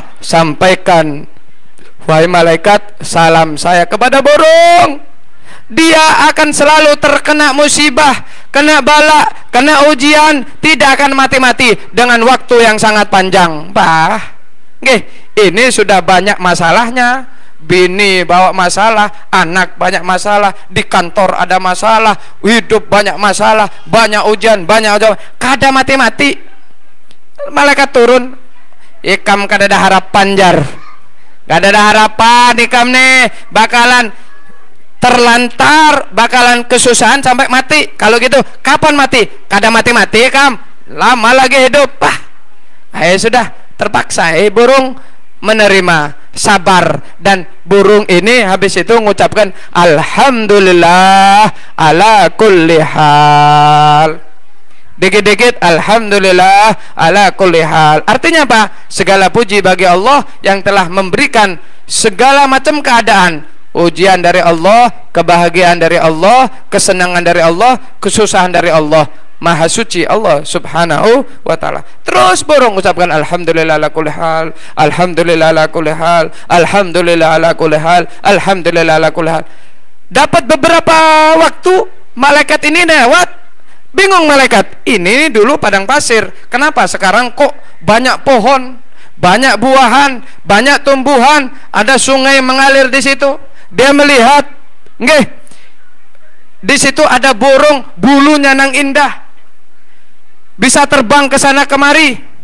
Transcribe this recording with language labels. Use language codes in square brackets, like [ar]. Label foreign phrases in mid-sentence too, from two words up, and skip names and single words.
[id] Sampaikan, wahai malaikat, salam saya kepada burung. Dia akan selalu terkena musibah, kena bala, kena ujian, tidak akan mati-mati dengan waktu yang sangat panjang. Ini sudah banyak masalahnya. Bini bawa masalah, anak banyak masalah, di kantor ada masalah, hidup banyak masalah, banyak ujian, kada mati-mati. [bjn] Malaikat turun, ikam kada ada harapan, jar. Kada ada harapan ikam nih, bakalan terlantar, bakalan kesusahan sampai mati. [id] Kalau gitu kapan mati? [bjn] Kada mati-mati ikam, lama lagi hidup. Sudah terpaksa burung menerima, sabar, dan burung ini habis itu mengucapkan [ar] الحمد لله على كل حال. Dikit-dikit الحمد لله على كل حال. [id] Artinya apa? Segala puji bagi Allah yang telah memberikan segala macam keadaan, ujian dari Allah, kebahagiaan dari Allah, kesenangan dari Allah, kesusahan dari Allah. Maha suci Allah [ar] سبحانه وتعالى. Terus burung ucapkan الحمد لله على كل حال, الحمد لله على كل حال, الحمد لله على كل حال, الحمد لله على كل حال. [id] Dapat beberapa waktu malaikat ini lewat, bingung malaikat, ini dulu padang pasir, kenapa sekarang kok banyak pohon, banyak buahan, banyak tumbuhan, ada sungai mengalir di situ. Dia melihat, nggih, di situ ada burung, bulunya nang indah, bisa terbang ke sana kemari.